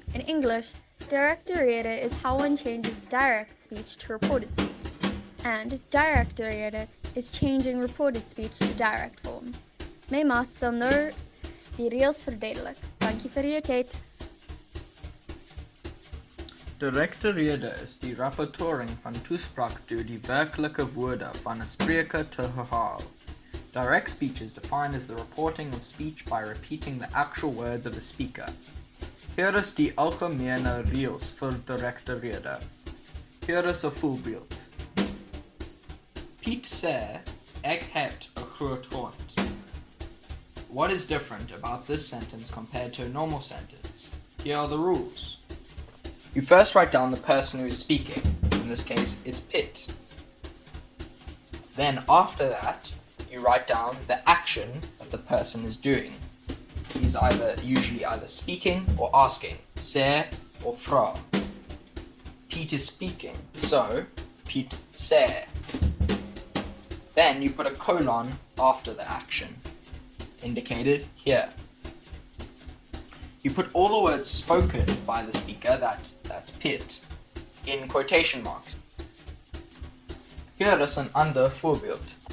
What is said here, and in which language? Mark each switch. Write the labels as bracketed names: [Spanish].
[English] In English, directe rede is how one changes direct speech to reported speech. And direkte rede is changing reported speech to direct form. [Afrikaans] My maat sal nou die reëls verduidelik. Dankie vir jou tyd. Direkte rede is die rapportering van toespraak deur die werklike woorde van 'n spreker te herhaal. [English] Direct speech is defined as the reporting of speech by repeating the actual words of a speaker. [Afrikaans] Hier is die algemene reëls vir direkte rede. Hier is 'n voorbeeld. Piet sê, ek het 'n groot hond. [English] What is different about this sentence compared to a normal sentence? Here are the rules. You first write down the person who is speaking. In this case, it's Piet. Then after that, you write down the action that the person is doing. He's usually either speaking or asking, sê or vra. Piet is speaking, so Piet sê. Then you put a colon after the action, indicated here. You put all the words spoken by the speaker, that's Piet, in quotation marks. [Afrikaans] Hier is 'n ander voorbeeld.